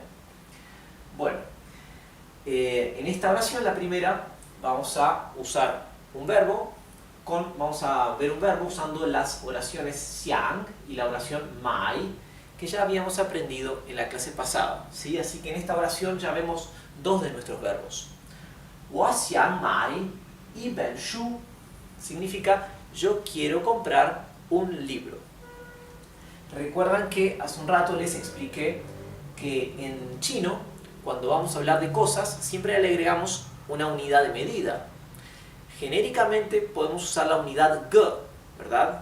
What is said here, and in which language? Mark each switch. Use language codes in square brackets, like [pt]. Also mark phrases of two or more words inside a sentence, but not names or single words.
[es] Bueno, en esta oración, la primera, vamos a usar un verbo, vamos a ver un verbo usando las oraciones xiang y la oración mai, que ya habíamos aprendido en la clase pasada, ¿sí? Así que en esta oración ya vemos dos de nuestros verbos. [zh] 我想买一本书 [es] significa yo quiero comprar un libro. Recuerdan que hace un rato les expliqué que en chino, cuando vamos a hablar de cosas, siempre le agregamos una unidad de medida. Genéricamente podemos usar la unidad ge, ¿verdad?